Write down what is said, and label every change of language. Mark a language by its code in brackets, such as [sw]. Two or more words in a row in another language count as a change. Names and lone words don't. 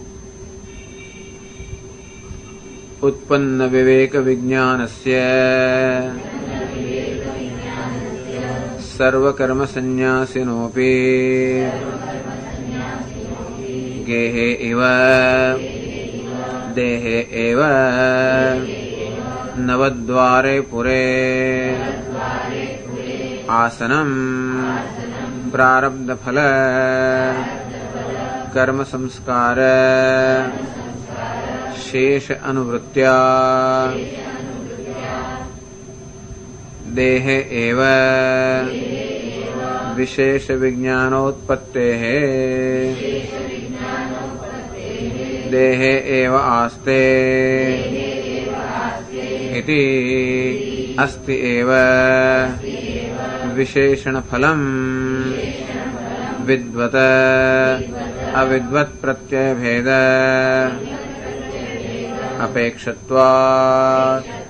[sa] उत्पन्न विवेक विज्ञानस्य सर्वकर्म संन्यासिनोपि गेहे इव देहे एव नवद्वारे पुरे आसनम् प्रारब्ध फल कर्म संस्कार शेष अनुवृत्त्या देह एव विशेष विज्ञानोत्पत्तेः देह एव आस्ते इति अस्ति एव विशेषण फलम् विद्वत अविद्वत प्रत्यय भेद अपेक्षत्वात्.